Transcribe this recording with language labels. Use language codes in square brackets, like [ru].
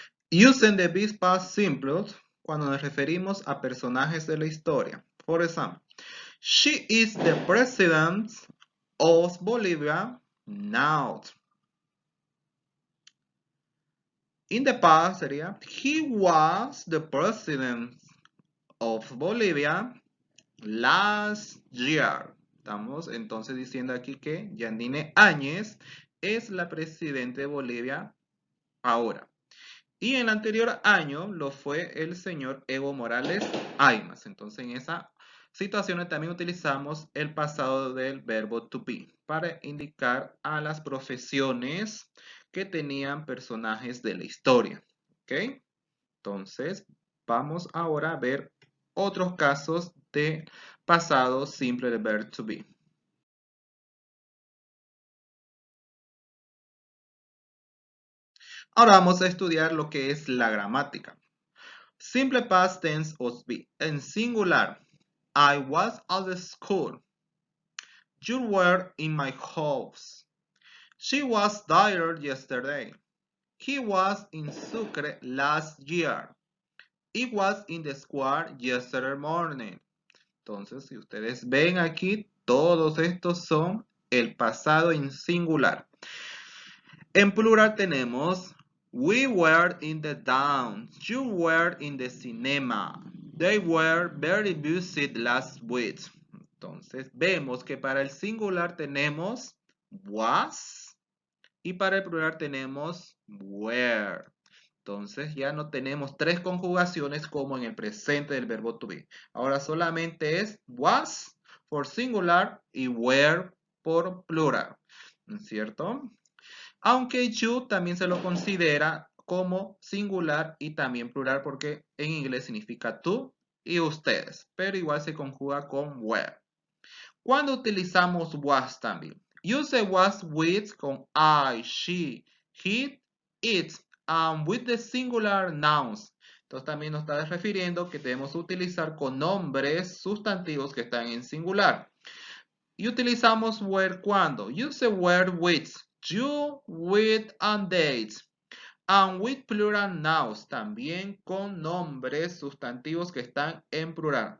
[en] Using the be past simple [es] cuando nos referimos a personajes de la historia. Por ejemplo, [en] she is the president of Bolivia now. In the past sería he was the president of Bolivia last year. [es] Estamos entonces diciendo aquí que Yandine Áñez es la presidenta de Bolivia ahora. Y en el anterior año lo fue el señor Evo Morales Aymas. Entonces en esa situación también utilizamos el pasado del verbo to be para indicar a las profesiones que tenían personajes de la historia. ¿Ok? Entonces vamos ahora a ver otros casos de pasado simple del verbo to be. Ahora vamos a estudiar lo que es la gramática. [en] Simple past tense of be. [es] En singular, [en] I was at the school. You were in my house. She was there yesterday. He was in Sucre last year. It was in the square yesterday morning. [es] Entonces, si ustedes ven aquí, todos estos son el pasado en singular. En plural tenemos [en] we were in the dance. You were in the cinema. They were very busy last week. [es] Entonces vemos que para el singular tenemos was y para el plural tenemos were. Entonces ya no tenemos tres conjugaciones como en el presente del verbo to be. Ahora solamente es was por singular y were por plural. ¿No es cierto? Aunque you también se lo considera como singular y también plural porque en inglés significa tú y ustedes, pero igual se conjuga con were. Cuando utilizamos was también, [en] use was with con I, she, he, it, and with the singular nouns. [es] Entonces también nos está refiriendo que debemos utilizar con nombres sustantivos que están en singular. Y utilizamos were cuando. [en] Use were with. You, with, and dates. And with plural nouns. [es] También con nombres sustantivos que están en plural.